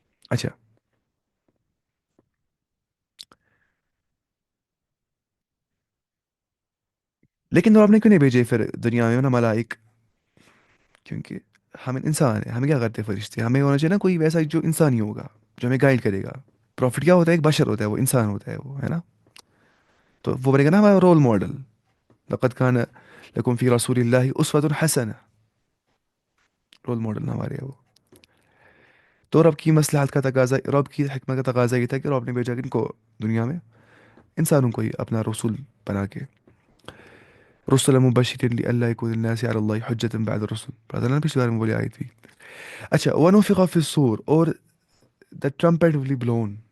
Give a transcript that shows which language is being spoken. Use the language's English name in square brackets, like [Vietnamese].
[Urdu] اچھا، لیکن آپ نے کیوں نہیں بھیجے پھر دنیا میں نا ملائک؟ کیونکہ ہم انسان ہیں، ہمیں کیا کرتے ہیں فرشتے؟ ہمیں ہونا چاہیے نا کوئی ویسا جو انسانی ہوگا، جو ہمیں گائیڈ کرے گا. پروفٹ کیا ہوتا ہے؟ ایک بشر ہوتا ہے، وہ انسان ہوتا ہے، وہ ہے نا. تو وہ بنے گا نا ہمارا رول ماڈل. [Arabic] لقد كان لكم في رسول الله اسوة حسنة، [Urdu] رول ماڈل ہمارے وہ. تو رب کی مصلحت کا تقاضا، رب کی حکمت کا تقاضا یہ تھا کہ رب نے بھیجا ان کو دنیا میں انسانوں کو ہی اپنا رسول بنا کے. [Arabic] رسول مبشرین لئلا يكون الناس على الله حجة بعد الرسل، [Urdu] پتہ نا پچھلی بار میں بولی آئی تھی. [English] اچھا، [Arabic] ونفخ في الصور، [English] اور the trumpet will be blown.